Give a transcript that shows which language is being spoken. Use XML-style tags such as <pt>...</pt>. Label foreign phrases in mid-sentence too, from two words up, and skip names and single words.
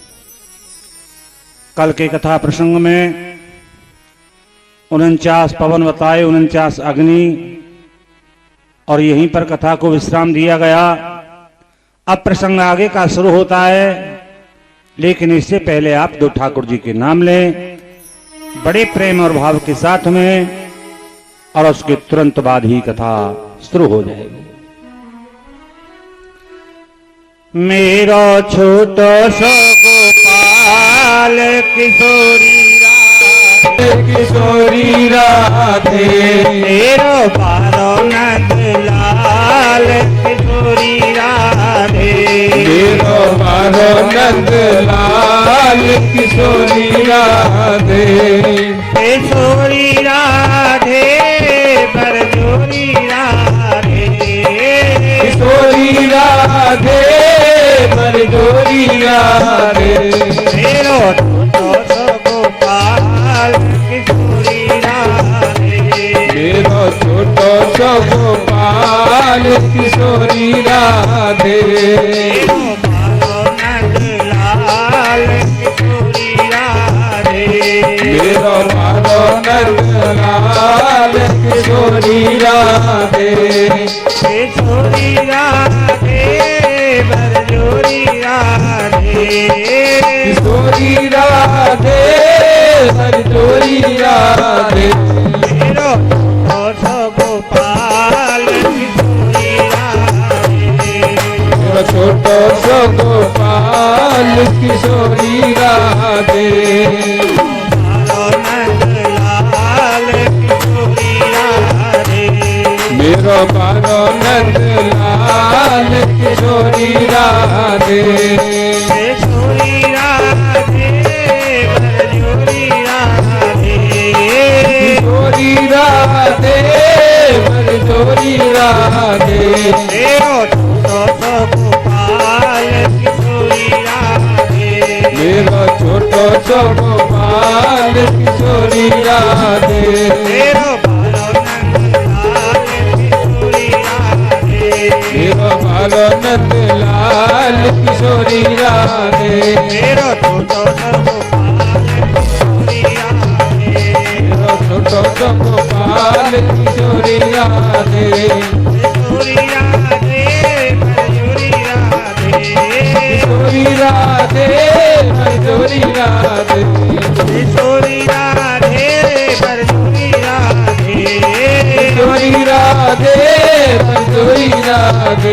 <hi>कल के कथा प्रसंग में 49 पवन बताए, 49 अग्नि, और यहीं पर कथा को विश्राम दिया गया। अब प्रसंग आगे का शुरू होता है, लेकिन इससे पहले आप 2 ठाकुर जी के नाम लें बड़े प्रेम और भाव के साथ में, और उसके तुरंत बाद ही कथा शुरू हो जाएगी।</hi> <bra>मेरो छोटो सो गोपाल किशोरी किशोरी राधे, मेरो बारो नंद लाल किशोरी राधे, मेरो बारो नंद लाल किशोरी राधे, किशोरी राधे बरजोरी राधे, किशोरी राधे बरजोरी राधे, मेरो छोटो सो गोपाल किशोरी राधे, मेरो छोटो सो गोपाल किशोरी राधे, मेरो बारो नंद लाल किशोरी राधे, मेरो बारो नंद लाल किशोरी राधे, किशोरी राधे बरजोरी राधे, किशोरी राधे बरजोरी राधे, मेरो छोटो गोपाल किशोरी राधे, मेरो छोटो सो गोपाल किशोरी राधे, बारो नंद लाल किशोरी राधे, मेरो बारो नंद लाल किशोरी राधे, किशोरी राधे बरजोरी राधे, किशोरी राधे बरजोरी राधे, मेरो छोटो गोपाल किशोरी राधे, मेरो छोटो सो गोपाल किशोरी राधे, मेरो बारो नंद लाल किशोरी राधे, मेरो बालो नंद लाल किशोरी राधे, मेरो छोटो गोपाल किशोरी राधे, मेरो छोटो सो गोपाल किशोरी राधे, किशोरी राधे बरजोरी राधे, किशोरी राधे बरजोरी राधे, किशोरी राधे बरजोरी राधे, किशोरी राधे बरजोरी राधे,</bra>